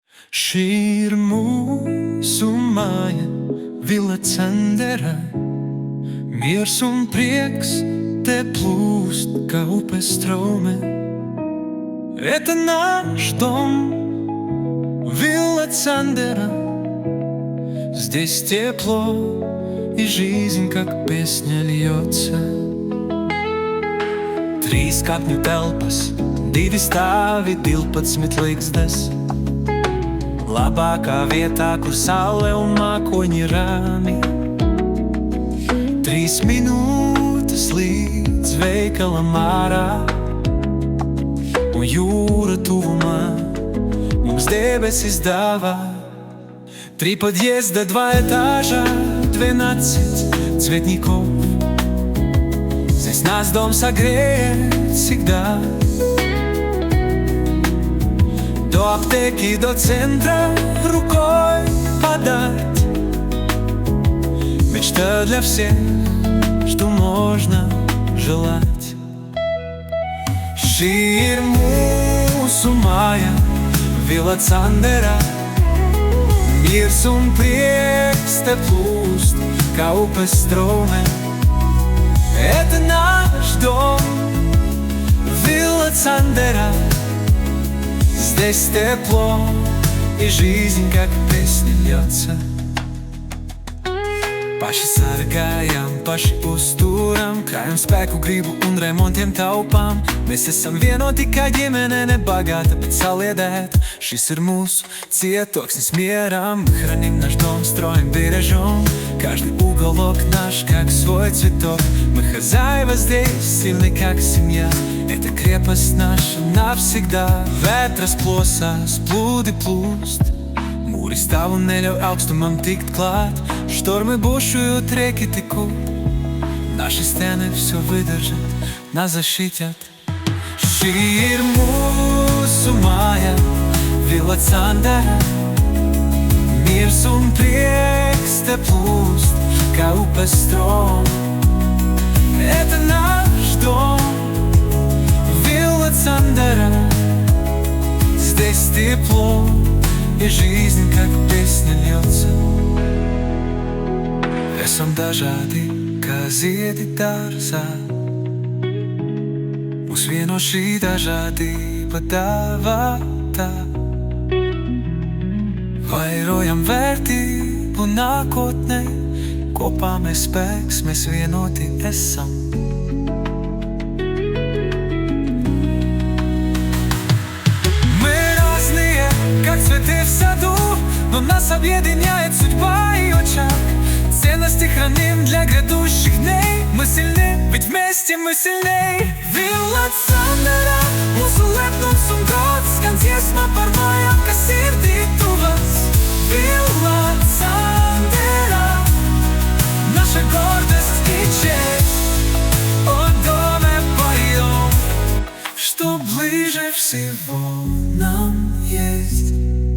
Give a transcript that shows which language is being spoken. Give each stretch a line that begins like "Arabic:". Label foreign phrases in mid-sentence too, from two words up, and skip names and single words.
Latvian: Šī ir mūsu māja, Villa Candera. Miers un prieks te plūst, kā upes straume.
Russian: Это наш дом, Вилла Цандера. Здесь тепло, и жизнь, как песня, льется.
Latvian: 3 kāpņu telpas, 2 stāvi, 12 līgstas. Labākā vietā, kur saule un mākoņi rāmi. 3 minūtes līdz veikalam ārā, un jūra tuvumā mums debesis dāvā.
Russian: 3 подъезда, 2 этажа, 12 цветников. Здесь нас дом согреет всегда. До аптеки, до центра рукой подать. Мечта для всех, что можно желать.
Latvian: Šī ir mūsu māja, Villa Candera. Miers un prieks te plūst, kā upes straume.
Russian: Это наш дом, Вилла Цандера. Здесь тепло, и жизнь, как песня, льется.
Latvian: Paši sargājam, paši uzturam, krājam spēku, gribu un remontiem taupām. Mēs esam vienoti kā ģimene, nebagāta, bet saliedēta. Šis ir mūsu cietoksnis mieram.
Russian: Мы храним наш дом, строим бережем каждый уголок наш, как свой цветок. Мы хозяева здесь, сильны как семья. Это крепость наша навсегда.
Latvian: Vētras plosās, plūdi plūst, mūri stāv un neļauj augstumam tikt klāt.
Russian: Штормы бушуют, реки текут, наши стены все выдержат, нас защитят.
Latvian: Šī ir mūsu māja, Villa Candera. Miers un prieks te plūst, kā upes straume.
Russian: Это наш дом, Вилла Цандера. Здесь тепло, и жизнь, как песня, льется.
Latvian: Esam dažādi, kā ziedi dārzā. Mūs vieno šī dažādība dāvātā. Vairojam vērtību nākotnē, kopā mēs spēks, mēs vienoti esam.
Russian: Мы разные, как цветы в саду, но нас объединяет судьба и очаг. Ценности храним для грядущих дней. Мы сильны, ведь вместе мы сильней.
Latvian: Villa Candera, mūsu lepnums un gods skan dziesma par mājām, kas sirdī tuvas. Villa Candera,
Russian: наша гордость и честь. О доме поем, что ближе всего нам есть.